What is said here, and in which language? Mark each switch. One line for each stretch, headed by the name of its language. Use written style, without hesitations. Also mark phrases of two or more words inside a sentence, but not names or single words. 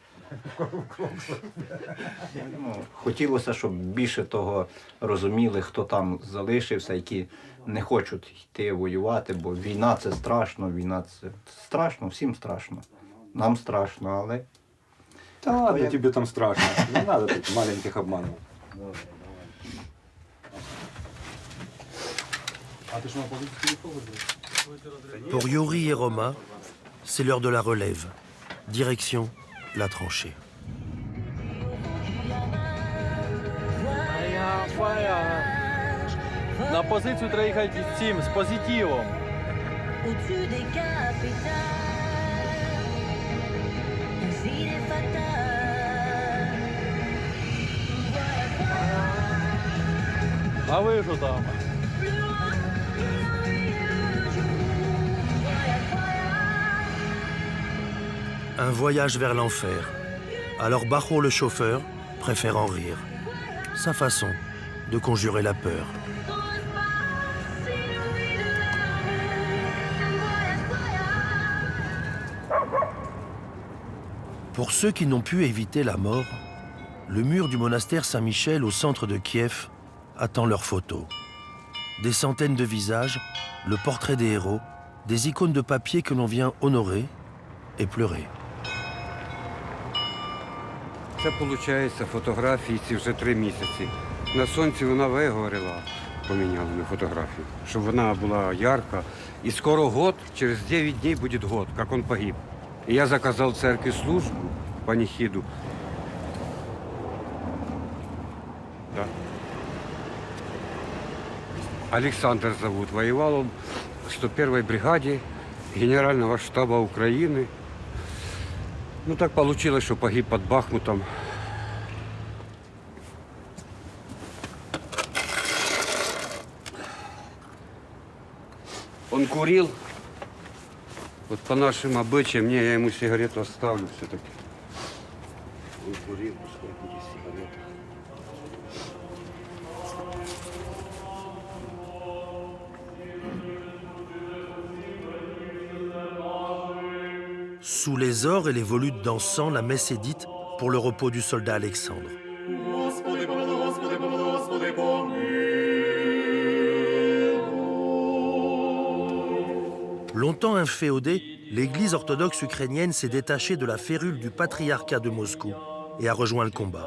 Ukrainian: Ну, хотілося, щоб більше того розуміли, хто там залишився, які не хочуть йти воювати, бо війна – це страшно, всім страшно. Нам страшно, але...
Russian: Да ладно, тебе там страшно. Не надо тут маленьких обманывать.
French: Pour Yuri et Roma, c'est l'heure de la relève. Direction la tranchée.
Ukrainian: На позицію треба їхати з цим, з позитивом.
French: Au-dessus des capitales, des idées fatales.
Ukrainian: А ви що там?
French: Un voyage vers l'enfer. Alors Bacho, le chauffeur, préfère en rire. Sa façon de conjurer la peur. Pour ceux qui n'ont pu éviter la mort, le mur du monastère Saint-Michel au centre de Kiev attend leurs photos. Des centaines de visages, le portrait des héros, des icônes de papier que l'on vient honorer et pleurer.
Ukrainian: Це, виходить, фотографії ці вже 3 місяці. На сонці вона вигоріла, поміняли на фотографію, щоб вона була ярка. І скоро год, через 9 днів буде год, як він погиб. І я заказав церкві службу, панихиду.
Russian: Да. Александр зовут. Воевал он в 101-й бригаде Генерального штаба Украины. Ну, так получилось, что погиб под Бахмутом. Он курил. Вот по нашим обычаям, я ему сигарету оставлю все-таки. Он курил, пускай будет сигарета.
French: Sous les ors et les volutes d'encens, la messe est dite pour le repos du soldat Alexandre. Longtemps inféodée, l'Église orthodoxe ukrainienne s'est détachée de la férule du patriarcat de Moscou et a rejoint le combat.